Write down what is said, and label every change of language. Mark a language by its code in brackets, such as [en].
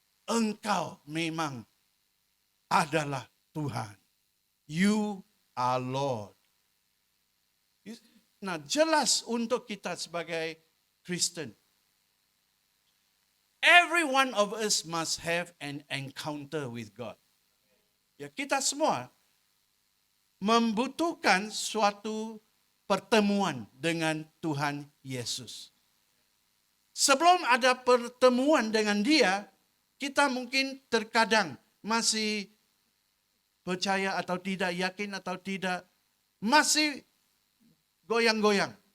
[id] Engkau memang adalah Tuhan. [en] You are Lord. [id] Nah, jelas untuk kita sebagai Kristen. [en] Every one of us must have an encounter with God. [id] Ya, kita semua membutuhkan suatu pertemuan dengan Tuhan Yesus. Sebelum ada pertemuan dengan dia, kita mungkin terkadang masih percaya atau tidak, yakin atau tidak, masih goyang-goyang.